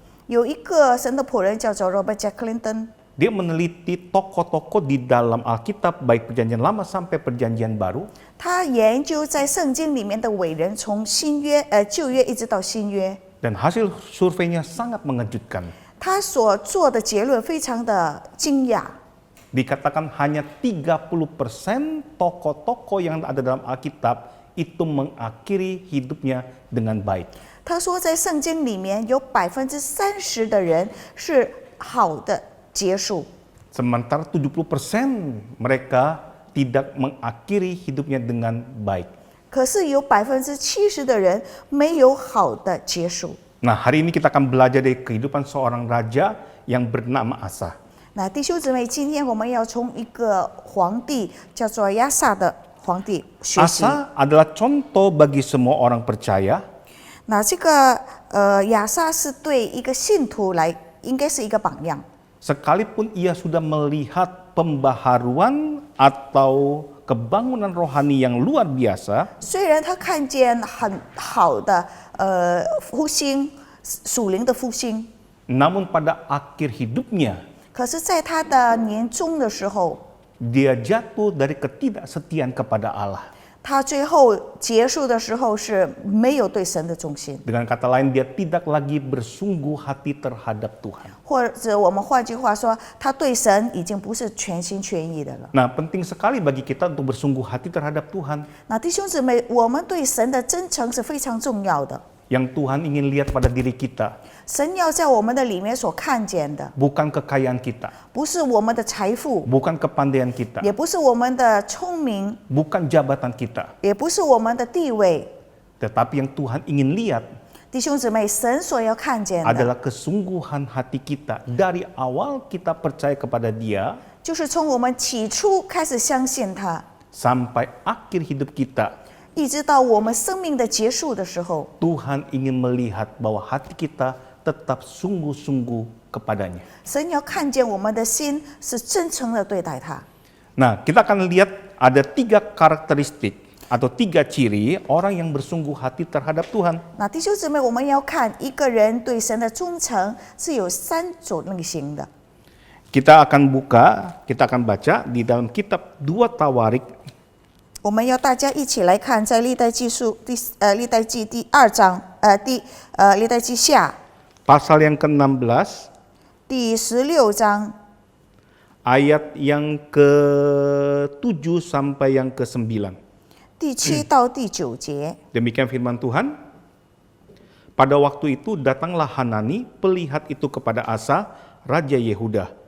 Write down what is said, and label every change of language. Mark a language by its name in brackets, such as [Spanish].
[Chinese] 有一个神的仆人叫做 Robert J. Clinton， [Indonesian] dia meneliti tokoh-tokoh di dalam Alkitab baik perjanjian lama sampai perjanjian baru. [Chinese] 他研究在圣经里面的伟人，从旧约一直到新约， [Indonesian] Dan hasil surveinya sangat mengejutkan. [Chinese] 他所做的结论非常的惊讶。 [Indonesian] Dikatakan hanya 30% tokoh-tokoh yang ada dalam Alkitab itu mengakhiri hidupnya dengan baik. [Chinese] 他说，在圣经里面有30%的人是好的结束， [Indonesian] Sementara 70% mereka tidak mengakhiri hidupnya dengan baik. [Chinese] 可是有70%的人没有好的结束。 [Indonesian] Nah, hari ini kita akan belajar dari kehidupan seorang raja yang bernama Asa. [Chinese] 那弟兄姊妹，今天我们要从一个皇帝叫做亚萨的皇帝学习。 [Indonesian] Asa adalah contoh bagi semua orang percaya. [Chinese] 那这个亚萨是对一个信徒来，应该是一个榜样。 [Indonesian] Sekalipun ia sudah melihat pembaharuan atau kebangunan rohani yang luar biasa, [Chinese] 虽然他看见很好的复兴，属灵的复兴， [Indonesian] namun pada akhir hidupnya [Chinese] 可是在他的年终的时候， [Indonesian] dia jatuh dari ketidaksetiaan kepada Allah. [Chinese] 他最后结束的时候是没有对神的忠心， [Indonesian] Dengan kata lain, dia tidak lagi bersungguh hati terhadap Tuhan. [Chinese] 或者我们换句话说，他对神已经不是全心全意的了。 [Indonesian] Nah, penting sekali bagi kita untuk bersungguh hati terhadap Tuhan. [Chinese] 那弟兄姊妹，我们对神的真诚是非常重要的。 [Indonesian] Yang Tuhan ingin lihat pada diri kita, [Chinese] 神要在我们的里面所看见的， [Indonesian] bukan kekayaan kita, [Chinese] 不是我们的财富， [Indonesian] bukan kepandaian kita, [Chinese] 也不是我们的聪明， [Indonesian] bukan jabatan kita, [Chinese] 也不是我们的地位。 [Indonesian] tetapi yang Tuhan ingin lihat [Chinese] 弟兄姊妹，神所要看见的， [Indonesian] adalah kesungguhan hati kita dari awal kita percaya kepada Dia [Chinese] 就是从我们起初开始相信他， [Indonesian] sampai akhir hidup kita. [Chinese] 一直到我们生命的结束的时候， [Indonesian] Tuhan ingin melihat bahwa hati kita tetap sungguh-sungguh kepadanya. [Chinese] 神要看见我们的心是真诚的对待他。 [Indonesian] Nah, kita akan lihat ada 3 karakteristik atau 3 ciri orang yang bersungguh hati terhadap Tuhan. [Chinese] 那弟兄姊妹，我们要看一个人对神的忠诚是有3种类型的。 [Indonesian] Kita akan baca di dalam kitab 2 Tawarik [Chinese] 我们要大家一起来看，在历代记第2章，历代记下 [Indonesian] pasal yang ke-16 [Chinese] 第16章 [Indonesian] ayat yang ke-7 sampai yang ke-9. [Chinese] 第7到第9节。 [Indonesian] Demikian firman Tuhan. Pada waktu itu datanglah Hanani, pelihat itu kepada Asa, raja Yehuda.